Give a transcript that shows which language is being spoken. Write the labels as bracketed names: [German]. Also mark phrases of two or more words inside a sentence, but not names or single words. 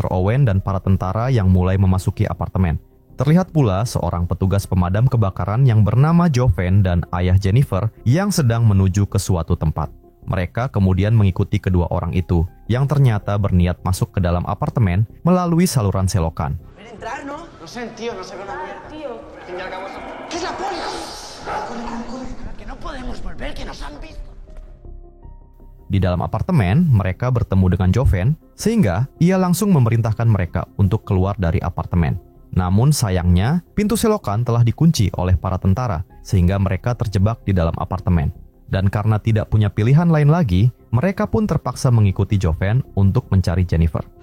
[Indonesian] Owen dan para tentara yang mulai memasuki apartemen. Terlihat pula seorang petugas pemadam kebakaran yang bernama Joven dan ayah Jennifer yang sedang menuju ke suatu tempat. Mereka kemudian mengikuti kedua orang itu, yang ternyata berniat masuk ke dalam apartemen melalui saluran selokan. [Spanish] Entrar, ¿no? No sé, tío, no se ve una mierda. Tío. ¿Qué es la poli? Corre. Que no podemos volver, que nos han visto. [Indonesian] Di dalam apartemen, mereka bertemu dengan Joven, sehingga ia langsung memerintahkan mereka untuk keluar dari apartemen. Namun sayangnya, pintu selokan telah dikunci oleh para tentara, sehingga mereka terjebak di dalam apartemen. Dan karena tidak punya pilihan lain lagi, mereka pun terpaksa mengikuti Joven untuk mencari Jennifer.